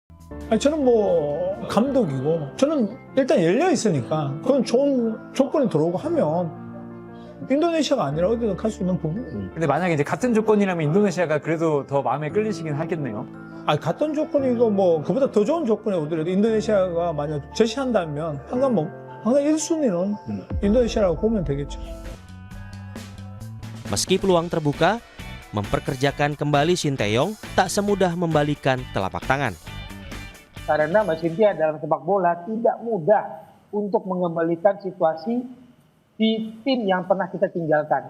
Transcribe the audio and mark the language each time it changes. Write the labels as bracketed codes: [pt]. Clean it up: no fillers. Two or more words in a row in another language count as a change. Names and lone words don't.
[ko] 아니, 저는 뭐 감독이고 저는 일단 열려 있으니까 그건 좋은 조건이 들어오고 하면 인도네시아가 아니라 어디든 갈 수 있는 부분. 근데 만약에 이제 같은 조건이라면 인도네시아가 그래도 더 마음에 끌리시긴 하겠네요. 아니, 같은 조건이고 뭐 그보다 더 좋은 조건에 오더라도 인도네시아가 만약 제시한다면 항상 1순위는 인도네시아라고 보면 되겠죠. [id] Meski peluang terbuka, memperkerjakan kembali Sinteyong tak semudah membalikan telapak tangan. Karena Mbak Cynthia dalam sepak bola tidak mudah untuk mengembalikan situasi di tim yang pernah kita tinggalkan.